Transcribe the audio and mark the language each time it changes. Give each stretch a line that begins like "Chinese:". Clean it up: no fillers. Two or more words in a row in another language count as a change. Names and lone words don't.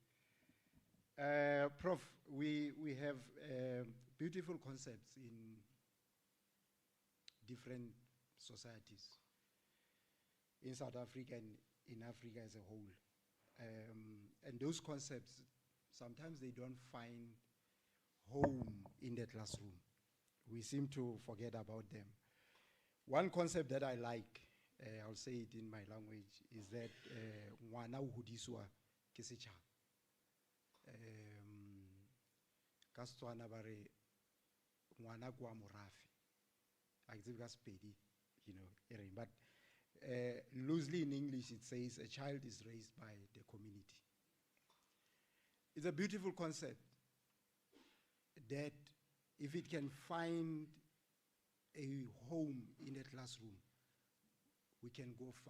English: Prof, we have beautiful concepts in different societies in South Africa and in Africa as a whole. And those concepts, sometimes they don't find home in the classroom. We seem to forget about them. One concept that I like, I'll say it in my language, is that
Southern Sotho: ngwana o hodiswa ke setjhaba.
Tswana: Ka Setswana ba re ngwana kwa morafe.
English: I think that's Pedi, you know, but loosely in English it says a child is raised by the community. It's a beautiful concept that if it can find a home in the classroom, we can go far.